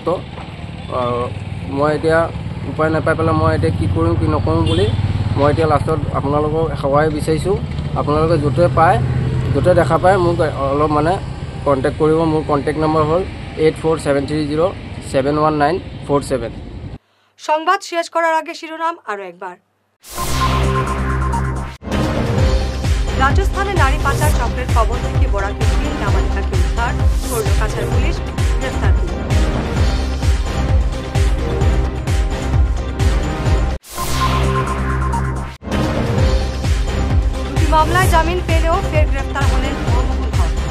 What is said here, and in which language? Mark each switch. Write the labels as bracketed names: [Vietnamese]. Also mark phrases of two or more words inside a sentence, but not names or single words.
[Assamese] মই এতিয়া উপায় নাপাই পেলাই মই এতিয়া কি কৰিম কি নকৰোঁ বুলি মই এতিয়া লাষ্টত আপোনালোকক সহায় বিচাৰিছোঁ। আপোনালোকে য'তে পায়, য'তে দেখা পায় মোক অলপ মানে কণ্টেক্ট কৰিব। মোৰ কণ্টেক্ট নম্বৰ হ'ল 8473071947। [Bangla] সংবাদ শেষ করার আগে শিরোনাম আরো একবার। রাজস্থানে নারী পাচার চক্রের কবল থেকে বরাকে 3 নাবালিকাকে উদ্ধার করল কাছাড় পুলিশ, গ্রেফতার করল। দুটি মামলায় জামিন পেলেও ফের গ্রেফতার হলেন মহম্মদ হক।